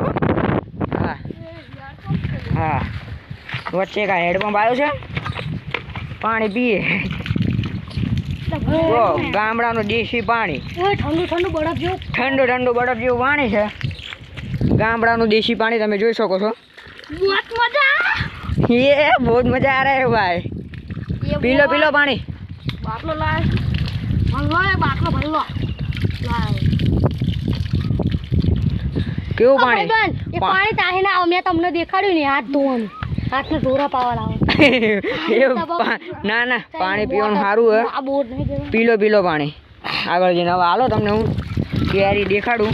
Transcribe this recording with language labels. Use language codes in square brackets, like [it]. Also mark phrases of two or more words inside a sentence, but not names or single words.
[gu] હા હા, વચ્ચે એક હેડપંપ આવ્યો છે, પાણી પીએ. ગામડાનું દેશી પાણી, ઠંડુ ઠંડુ બરફ જેવું પાણી છે. ગામડાનું દેશી પાણી તમે જોઈ શકો છો. [hi] ये बहुत मजा आ रहा है भाई. पीलो पीलो पानी. बाटलो लाए. भरलो है बाटलो भरलो. लाए. [gu] કેવું પાણી? એ પાણી તાહી ના આવે. મેં તમને દેખાડ્યું ને હાથ ધોવાનું. હાથને ઢોરા પાવા લાવો. ના ના, પાણી પીવાનું સારું હે. આ બોર નહીં. પીલો પીલો પાણી. આગળ જઈને હવે હાલો તમને હું કેરી દેખાડું.